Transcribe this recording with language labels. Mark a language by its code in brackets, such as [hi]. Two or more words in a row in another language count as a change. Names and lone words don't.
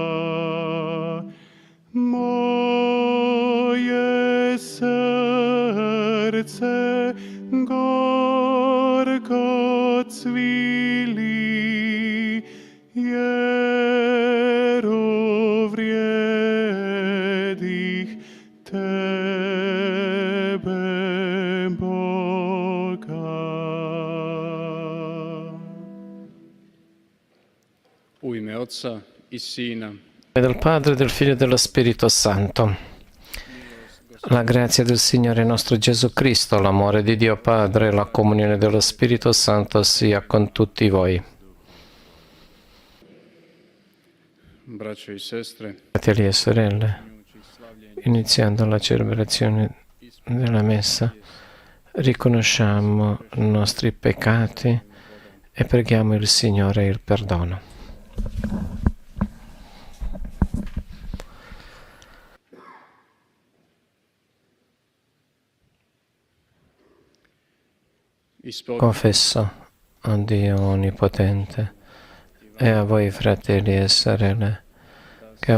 [hr] Moje srce gorko cvili, jer ovrijedih tebe, Boga. U ime Oca i Sina [it] E del Padre, del Figlio e dello Spirito Santo. La grazia del Signore nostro Gesù Cristo, l'amore di Dio Padre e la comunione dello Spirito Santo sia con tutti voi. [hr] braćo i sestre, [it] Fratelli e sorelle, iniziando la celebrazione della Messa, riconosciamo i nostri peccati e preghiamo il Signore il perdono. Confesso a Dio Onnipotente e a voi fratelli e sorelle che ho